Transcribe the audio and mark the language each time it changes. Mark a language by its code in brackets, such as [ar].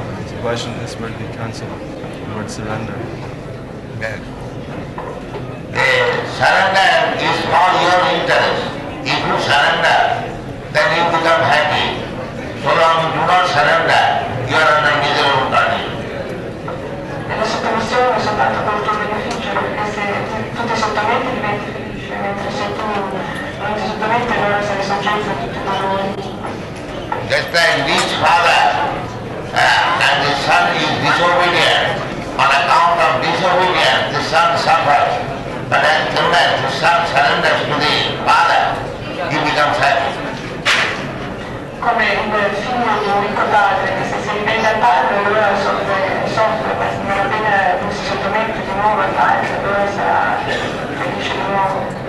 [en] So why shouldn't this word be cancelled, the word surrender? Yes. Surrender is for your interest. If you surrender, then you become happy. So long you do not surrender, you are under miserable condition. [it] E la sottomissione è soltanto per il tuo beneficio, perché se tu ti sottometti diventi felice, mentre se tu non ti sottometti allora sei soggetto a tutti i dolori. [en] Just like this father and the son is disobedient. On account of disobedience, the son suffers. But as soon as the son surrenders to the father, he becomes happy. [it] Come il figlio di un ricco padre, che se si ribella al padre allora soffre, ma non appena lui si sottomette di nuovo al padre allora sarà felice di nuovo.